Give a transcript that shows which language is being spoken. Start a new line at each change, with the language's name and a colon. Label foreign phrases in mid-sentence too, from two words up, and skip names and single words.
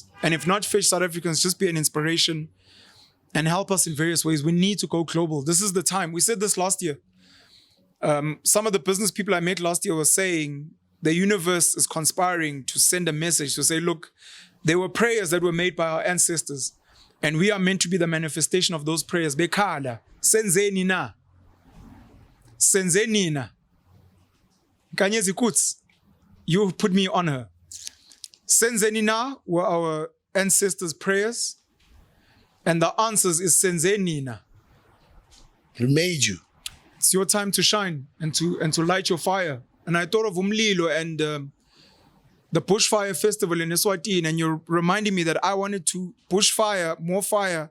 English: And if not fetch South Africans, just be an inspiration and help us in various ways. We need to go global. This is the time. We said this last year. Some of the business people I met last year were saying the universe is conspiring to send a message to say, look, there were prayers that were made by our ancestors and we are meant to be the manifestation of those prayers.
Zulu: Bekhala, senzeni na. Senzeni na.
English: Kanye West, you put me on her.
Zulu: Senzeni na
English: were our ancestors' prayers. And the answers is
Zulu: senzeni na.
English: He made you. It's your time to shine and to light your fire. And I thought of Umlilo and the Bushfire Festival in Eswatini, and you're reminding me that I wanted to bushfire, more fire.